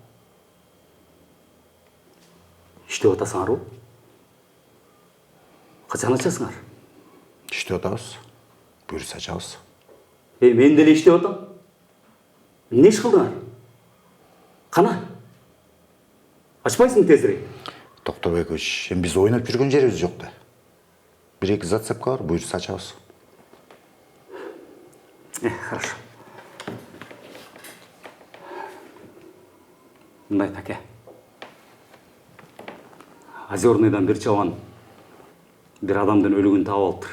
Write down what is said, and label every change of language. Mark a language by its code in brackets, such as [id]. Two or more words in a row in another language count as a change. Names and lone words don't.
[kk] Іштеп атасыңар ғой? Қашан ашасыңар? Іштеп атабыз. Бұйырса ашабыз. Мен деле іштеп атам. Не іш қылдыңар? Қана? Ачпайсың тезірек? [ky] Токтобек көч, эми биз ойноп жүргөн жерибиз жок да. Бир эки зацепка бар, буюрса ачабыз. Хорошо. Мындай таке. Озерныйдан бир чабан бир адамдын өлүгүн таап алыптыр.